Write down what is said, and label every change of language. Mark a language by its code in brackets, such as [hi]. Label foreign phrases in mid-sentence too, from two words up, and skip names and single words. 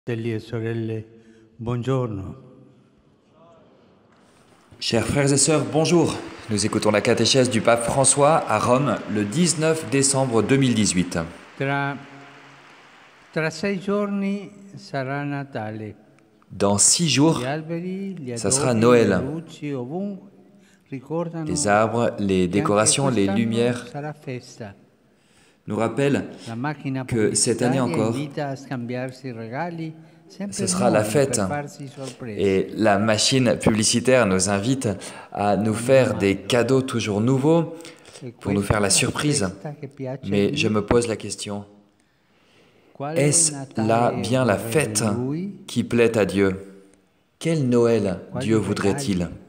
[it] Fratelli e sorelle, buongiorno. [fr] Chers frères et sœurs, bonjour. Nous écoutons la catéchèse du pape François à Rome le 19 décembre 2018. [it] Tra 6 giorni sarà Natale. [fr] Dans 6 jours, [it] Gli alberi, gli [fr] ça sera [it] addobbi, [fr] Noël. [it] le luci ovunque ricordano [fr] Les arbres, les [it] che anche [fr] décorations, les [it] quest'anno [fr] lumières [it] sarà festa. [fr] nous rappellent [it] La macchina [fr] que cette année [it] pubblicitaria [fr] encore, [it] invita a scambiarsi regali sempre [fr] ce sera la [it] nuovi [fr] fête. [it] per farsi sorprese. [fr] Et la machine publicitaire nous invite à nous faire des cadeaux toujours nouveaux pour nous faire la surprise. Mais je me pose la question, est-ce là bien la fête qui plaît à Dieu? Quel Noël Dieu voudrait-il?